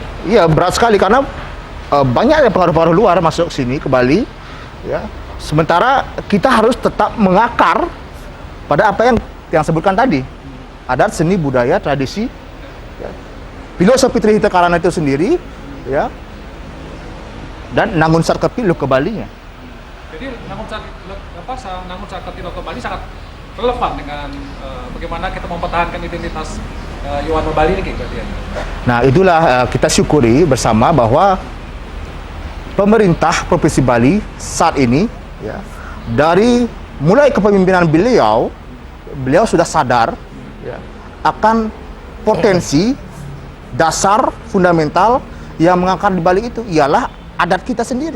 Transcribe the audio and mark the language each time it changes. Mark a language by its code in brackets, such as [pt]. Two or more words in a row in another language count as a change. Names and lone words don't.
[id] Iya, berat sekali karena banyak pengaruh-pengaruh luar masuk sini ke Bali, ya. Sementara kita harus tetap mengakar pada apa yang sebutkan tadi, adat, seni, budaya, tradisi, ya. Filosofi Trihita Karana itu sendiri, ya, dan Nangun Santekti Loka Balinya. Jadi Nangun Santekti Loka Bali sangat relevan dengan bagaimana kita mempertahankan identitas Yowana Bali ini gitu ya. Nah, itulah kita syukuri bersama bahwa pemerintah Provinsi Bali saat ini, ya, dari mulai kepemimpinan beliau sudah sadar, ya, akan potensi dasar fundamental yang mengakar di Bali itu ialah adat kita sendiri.